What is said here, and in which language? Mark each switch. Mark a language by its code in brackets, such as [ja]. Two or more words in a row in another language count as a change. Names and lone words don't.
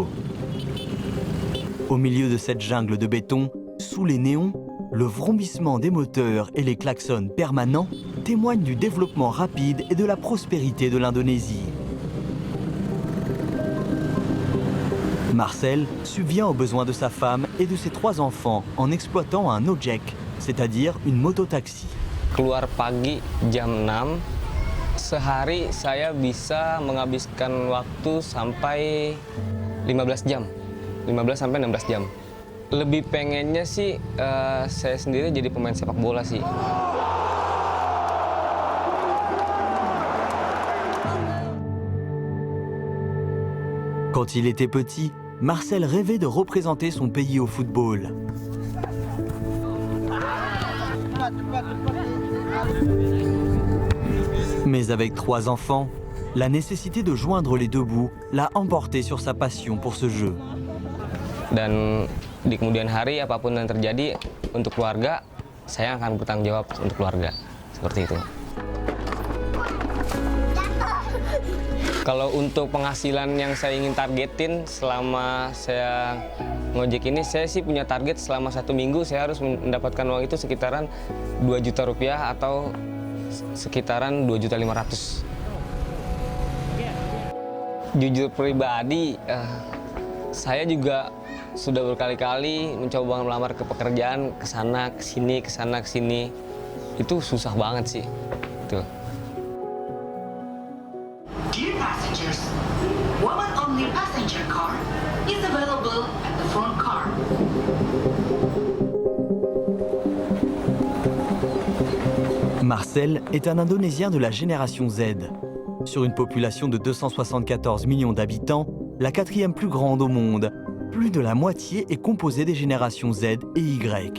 [fr] Au milieu de cette jungle de béton, sous les néons, le vrombissement des moteurs et les klaxons permanents témoignent du développement rapide et de la prospérité de l'Indonésie. Marcel subvient aux besoins de sa femme et de ses 3 enfants en exploitant un ojek, c'est-à-dire une mototaxi. [id] Keluar pagi jam 6, sehari saya bisa menghabiskan waktu sampai 15 jam. 15 sampai 16 jam. Lebih pengennya sih saya sendiri jadi pemain sepak bola sih. [fr] Quand il était petit, Marcel rêvait de représenter son pays au football. Mais avec 3 enfants, la nécessité de joindre les 2 bouts l'a emporté sur sa passion pour ce jeu. [id] Dan di kemudian hari apapun yang terjadi untuk keluarga, saya akan bertanggung jawab untuk keluarga. Seperti itu. Kalau untuk penghasilan yang saya ingin targetin selama saya ngojek ini, saya sih punya target selama 1 minggu saya harus mendapatkan uang itu sekitaran 2 juta rupiah atau sekitaran 2.500.000. Jujur pribadi, saya juga sudah berkali-kali mencoba melamar ke pekerjaan, kesana kesini, kesana kesini. Itu susah banget sih. Tuh. [en] Dear passengers, woman-only passenger car is available at the front car. [fr] Marcel est un Indonésien de la génération Z. Sur une population de 274 millions d'habitants, la 4e plus grande au monde, plus de la moitié est composée des générations Z et Y.